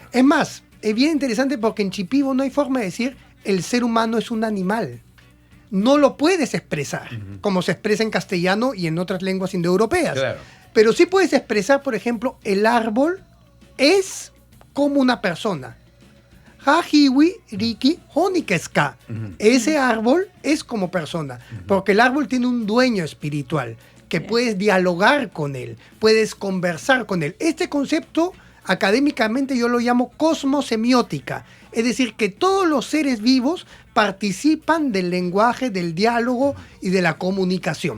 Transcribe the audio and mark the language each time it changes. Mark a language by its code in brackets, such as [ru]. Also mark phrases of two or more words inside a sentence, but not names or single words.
[es] Es más, es bien interesante porque en chipivo no hay forma de decir el ser humano es un animal. No lo puedes expresar, como se expresa en castellano y en otras lenguas indoeuropeas. Claro. Pero sí puedes expresar, por ejemplo, el árbol es como una persona. [shp] Hajiwi riki honikeska. [es] Ese árbol es como persona, porque el árbol tiene un dueño espiritual, que puedes dialogar con él, puedes conversar con él. Este concepto académicamente yo lo llamo cosmosemiótica, es decir, que todos los seres vivos participan del lenguaje, del diálogo y de la comunicación.